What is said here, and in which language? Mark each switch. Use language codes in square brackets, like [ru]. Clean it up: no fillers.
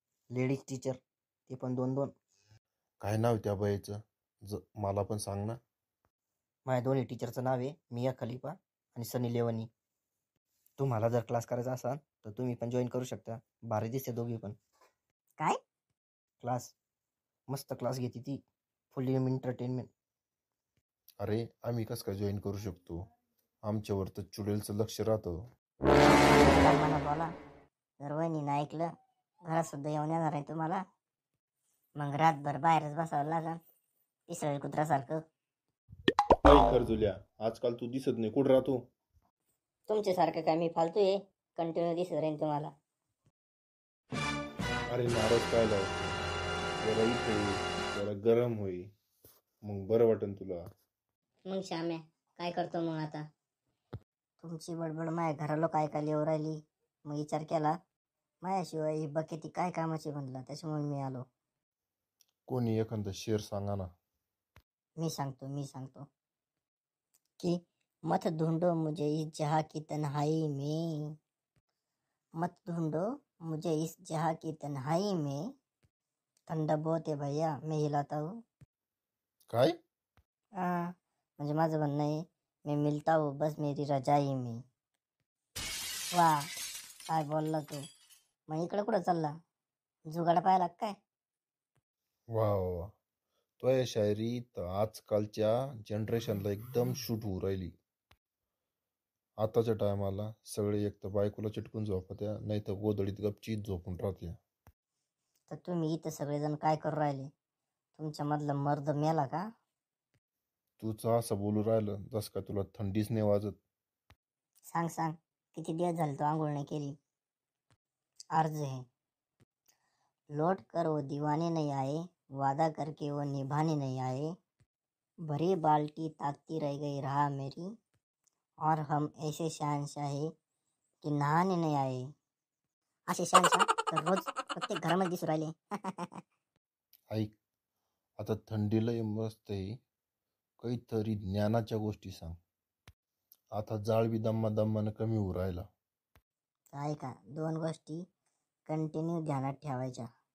[mr] Ladies teacher, ते पण 2-2. काय नाव त्या बाईचं? मला पण सांग ना. माझ्या दोन्ही टीचरचं नाव आहे मिया खलिफा आणि सनी लेवनी. तुम्हाला जर क्लास करायचा असाल तर तुम्ही पण जॉईन करू शकता. भारी दिसते दोघी पण. काय? क्लास मस्त क्लास घेते ती, फुल एंटरटेनमेंट. अरे आम्ही कसं काय जॉईन करू शकतो? आमच्यावर तर चुडेलचं लक्ष राहतं. काय म्हणत बोला, जर वहिनीनं ऐकलं घरात सुद्धा येऊन येणार आहे तुम्हाला. मग रातभर बाहेरच बसावं लागल पिसळ कुत्र्यासारखं. जुल्या, आजकाल तू दिसत नाही, कुठं राहतो? तुमच्यासारखं काय मी फालतू आहे, कंटिन्यू दिसत राहीन तुम्हाला. अरे नाराज काय लावतो? जरा इथे ये, जरा गरम होई, मग बरं वाटेल तुला. मग श्याम्या काय करतो मग आता? तुमची बडबड माझ्या घराला काय काय येऊ राहिली. मग विचार केला माझ्याशिवाय ही बकेती काय कामाची म्हणलं, त्याच्यामुळे मी आलो. कोणी एखादा शेर सांगा ना. मी सांगतो कि [hi] मत ढूंढो मुझे इस जहाँ की तन्हाई में, मत ढूंढो मुझे इस जहाँ की तन्हाई में, ठंडा बहुत है भैया मैं हिलाता हूँ. [mr] काय? म्हणजे माझं म्हणणं आहे मी [hi] मिलता हूँ बस मेरी रजाई में. [mr] वा काय बोलला तू. मग इकडं कुठं चालला, जुगाडा पाहायला काय? वा वा, तो या शायरी तर आजकालच्या जनरेशनला एकदम शूट होऊ राहिली. आताच्या टायमाला सगळे एक तर बायकोला चिटकून झोपत्या, नाही तर गोधडीत गपचीत झोपून राहत्या. तर तुम्ही इथं सगळेजण काय करू राहिले? तुमच्या मधला मर्द मेला का? तूच असं बोलू राहिलं जस का तुला थंडीच नाही वाजत. सांग किती दिवस झाले तो आंघोळ नाही केली. [hi] अर्ज है, लौट कर वो दीवाने नहीं आए, वादा करके वो निभाने नहीं आए, भरी बाल्टी ताकती रह गई राह मेरी, और हम ऐसे शहनशाह है की नहाने नहीं आए. [mr] असे शहनशाह तर रोज प्रत्येक घरामध्ये दिसू राहिले. ऐक, आता थंडीला मस्त आहे, काहीतरी ज्ञानाच्या गोष्टी सांग. आता जाळ बी दम्मानं कमी होऊ राहिला. ऐका, 2 गोष्टी कंटिन्यू ध्यानात ठेवायच्या.